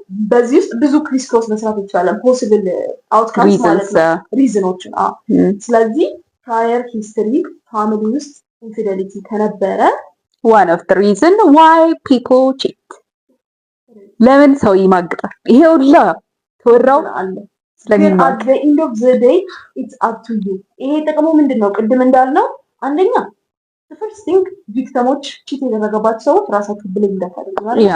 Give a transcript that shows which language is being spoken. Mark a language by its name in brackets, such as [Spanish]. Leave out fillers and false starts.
[Amharic] በዚህ ውስጥ ብዙ ክሪስ ክሮስ መስራት ይቻላል። ፖሲብል አውትካምስ ማለት ነው፣ ሪዝኖችን። ስለዚህ ፕራየር ሂስትሪ ፋሚሊ ውስጥ ኢንፊደሊቲ ከነበረ [English] one of the reason why people cheat። [Amharic] ለምን ሰው ይማግጣል? ይሄ ሁላ ተወራው አለ [English] at the end of the day it's up to you። [Amharic] ይሄ ጥቅሙ ምንድነው? ቅድም እንዳልነው አንደኛ [English] first thing [Amharic] ቪክቲሞች ቺት የተደረገባቸው ሰዎች ራሳቸው ብሌም እንዳታደርጉ ማለት